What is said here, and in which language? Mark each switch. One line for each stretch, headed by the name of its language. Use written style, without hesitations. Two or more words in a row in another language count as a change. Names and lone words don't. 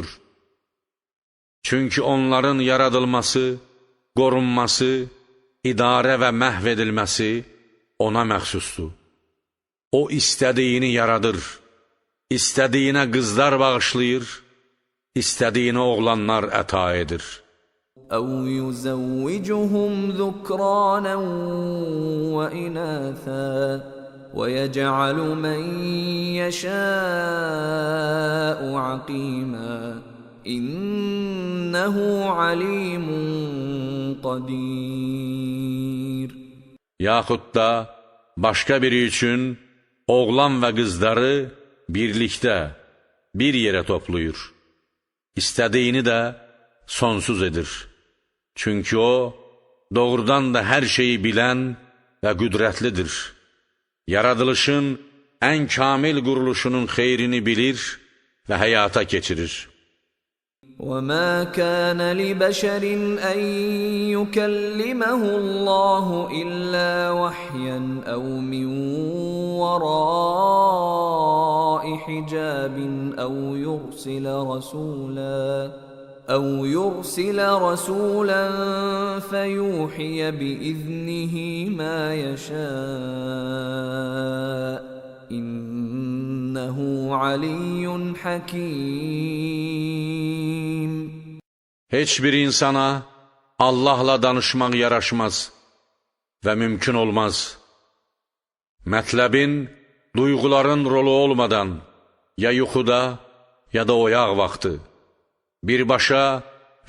Azerbaijani: Çünki onların yaradılması, qorunması, idarə və məhv edilməsi ona məxsusdur. O istədiyini yaradır, istədiyinə qızlar bağışlayır, istədiyinə oğlanlar əta edir.
Arabic: أو يزوجهم ذكرانا وإناثا ويجعل من يشاء عقيما إنه عليم قدير.
Azerbaijani: Yaxud da başqa biri üçün oğlan və qızları birlikdə, bir yerə toplayır. İstədiyini də sonsuz edir. Çünki o, doğrudan da hər şeyi bilən və qüdrətlidir. Yaradılışın ən kamil quruluşunun xeyrini bilir və həyata keçirir.
Arabic: وَمَا كَانَ لِبَشَرٍ أَن يُكَلِّمَهُ اللَّهُ إِلَّا وَحْيًا أَوْ مِنْ وَرَاءِ حِجَابٍ أَوْ يُرْسِلَ رَسُولًا فَيُوحِيَ بِإِذْنِهِ مَا يَشَاءُ إِنَّهُ عَلِيٌّ حَكِيمٌ.
Azerbaijani: Heç bir insana Allahla danışmaq yaraşmaz və mümkün olmaz. Mətləbin, duyğuların rolu olmadan, ya yuxuda, ya da oyaq vaxtı, birbaşa və